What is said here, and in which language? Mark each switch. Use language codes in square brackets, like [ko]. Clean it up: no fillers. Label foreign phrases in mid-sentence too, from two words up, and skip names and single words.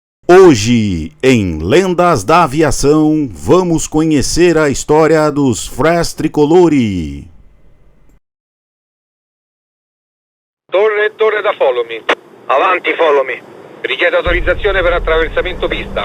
[pt] Hoje, em Lendas da Aviação, vamos conhecer a história dos Fres Tricolori. [it] Torre da Follow Me. Avanti, follow me. Richiede autorizzazione per attraversamento pista.